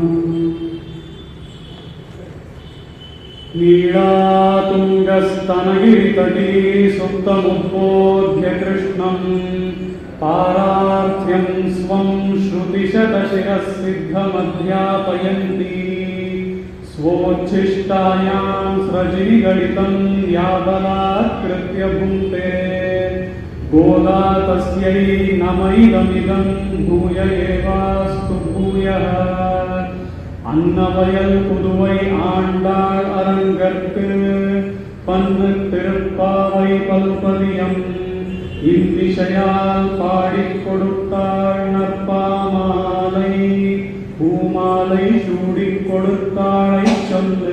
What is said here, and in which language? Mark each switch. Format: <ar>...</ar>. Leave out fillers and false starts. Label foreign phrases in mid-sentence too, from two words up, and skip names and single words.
<sa>ನೀಳಾತುಂಗಸ್ತನಗಿರಿತಟೀ ಸುಪ್ತಮುದ್ಬೋಧ್ಯ ಕೃಷ್ಣಂ ಪಾರಾರ್ಥ್ಯಂ ಸ್ವಂ ಶ್ರುತಿಶತಶಿರಸ್ಸಿದ್ಧಮಧ್ಯಾಪಯಂತಿ. ಸ್ವೋಚ್ಛಿಷ್ಟಾಯಾಂ ಸ್ರಜಿನಿಗಣಿತಂ ಯಾಬಲಾತ್ಕೃತ್ಯ ಭುಂಕ್ತೆ. ಗೋದಾ ತಸ್ಯೈ ನಮೈದಮಿದಂ ಭೂಯ ಏವಾಸ್ತು ಭೂಯಃ.</sa> <ta>அன்னவயல் புதுவை ஆண்டாள் அரங்கற்கு பன்னு திருப்பாவை பல்பதியம் இவ்விஷயால் பாடிக் கொடுத்தாள் நற்பாமாலை. பூமாலை சூடிக் கொடுத்தாளை சொல்லு.</ta>